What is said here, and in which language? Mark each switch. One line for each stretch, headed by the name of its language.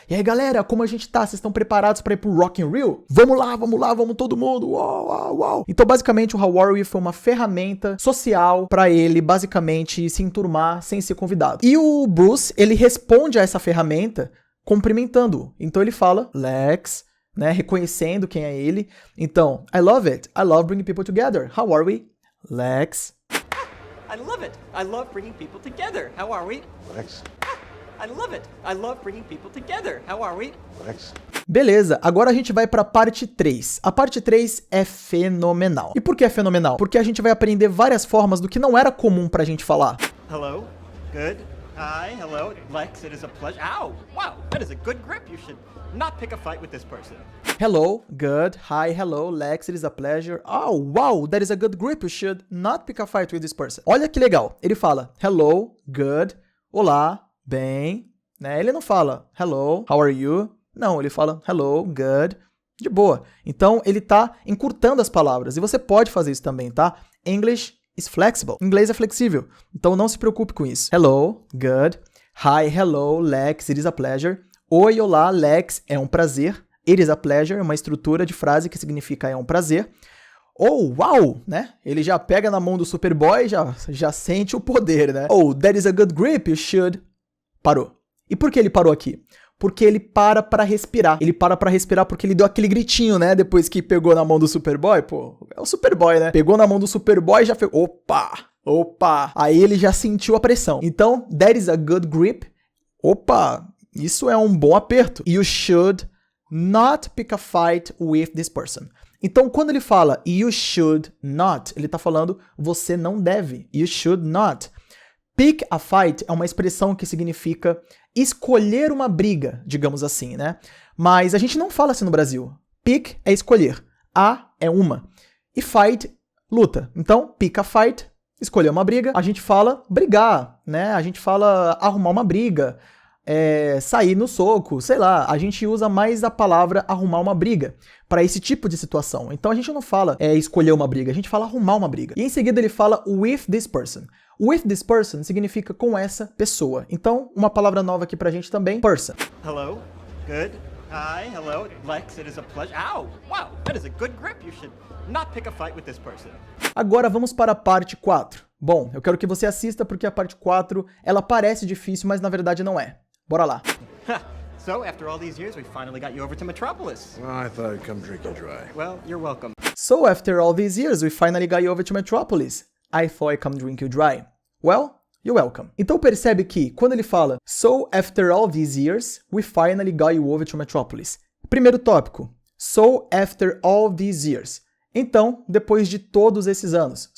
Portuguese: E aí, galera, como a gente tá? Vocês estão preparados pra ir pro Rock in Rio? Vamos lá, vamos todo mundo. Uau, uau, uau. Então, basicamente, o How Are We foi uma ferramenta social pra ele, basicamente, se enturmar sem ser convidado. E o Bruce, ele responde a essa ferramenta cumprimentando-o. Então, ele fala, Lex, né, reconhecendo quem é ele.
English: Então, I love it. I love bringing people together. How are we? Lex. I love it. I love bringing people together. How are we? Lex. I love it. I love bringing people together. How are we? Lex.
Portuguese: Beleza, agora a gente vai para a parte 3. A parte 3 é fenomenal. E por que é fenomenal? Porque a gente vai aprender várias formas do que não era comum pra gente falar.
English: Hello. Good. Hi. Hello. Lex, it is a pleasure. Ow! Wow, that is a good grip. You should not pick a fight with this person. Hello, good, hi, hello, Lex, it is a pleasure. Oh, wow, that is a good grip. You should not pick a fight with this person.
Portuguese: Olha que legal. Ele fala
English: hello, good,
Portuguese: olá, bem, né? Ele não fala
English: hello, how are you?
Portuguese: Não, ele fala
English: hello, good,
Portuguese: de boa. Então, ele tá encurtando as palavras. E você pode fazer isso também, tá?
English: English is flexible.
Portuguese: Inglês é flexível. Então, não se preocupe com isso.
English: Hello, good, hi, hello, Lex, it is a pleasure.
Portuguese: Oi, olá, Lex, é um prazer.
English: It is a pleasure
Portuguese: é uma estrutura de frase que significa é um prazer. Oh, wow, né? Ele já pega na mão do Superboy, já sente o poder, né?
English: Oh, that is a good grip, you should...
Portuguese: Parou. E por que ele parou aqui? Porque ele para pra respirar. Ele para pra respirar porque ele deu aquele gritinho, né? Depois que pegou na mão do Superboy. Pô, é o Superboy, né? Pegou na mão do Superboy e já fez... Opa! Aí ele já sentiu a pressão. Então,
English: that is a good grip.
Portuguese: Opa! Isso é um bom aperto.
English: You should not pick a fight with this person.
Portuguese: Então, quando ele fala
English: you should not,
Portuguese: ele tá falando você não deve.
English: You should not. Pick a fight
Portuguese: é uma expressão que significa escolher uma briga, digamos assim, né? Mas a gente não fala assim no Brasil. Pick é escolher. A é uma. E fight, luta. Então,
English: pick a fight,
Portuguese: escolher uma briga. A gente fala brigar, né? A gente fala arrumar uma briga. Sair no soco, sei lá, a gente usa mais a palavra arrumar uma briga para esse tipo de situação. Então a gente não fala escolher uma briga, a gente fala arrumar uma briga. E em seguida ele fala
English: with this person. With this person
Portuguese: significa com essa pessoa. Então, uma palavra nova aqui pra gente também, person.
English: Hello. Good. Hi. Hello. Lex, it is a pleasure. Ow! Wow, that is a good grip. You should not pick a fight with this person.
Portuguese: Agora vamos para a parte 4. Bom, eu quero que você assista porque a parte 4, ela parece difícil, mas na verdade não é. Bora lá.
English: So, after all these years, we finally got you over to Metropolis. Oh, I thought I'd come drink you dry. Well, you're welcome. So, after all these years, we finally got you over to Metropolis. I thought I'd come drink you dry. Well, you're welcome.
Portuguese: Então percebe que, quando ele fala
English: So, after all these years, we finally got you over to Metropolis.
Portuguese: Primeiro tópico.
English: So, after all these years.
Portuguese: Então, depois de todos esses anos.